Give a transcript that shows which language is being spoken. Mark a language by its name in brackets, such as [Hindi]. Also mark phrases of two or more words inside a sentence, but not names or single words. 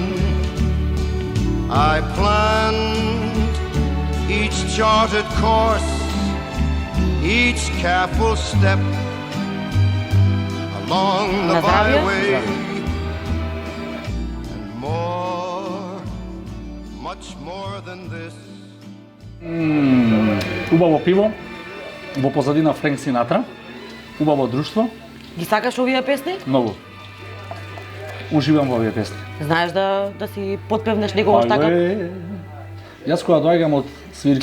[English] I planned each charted course, each careful step along the byway, and more, much more than this. [Macedonian] Убаво пиво, во позадина Френк Синатра, убаво друштво. Ги сакаш овие песни? Многу. Уживам во овие песни. Знаеш да си подпевнеш некогаш така? Јас кога доаѓам од свирка...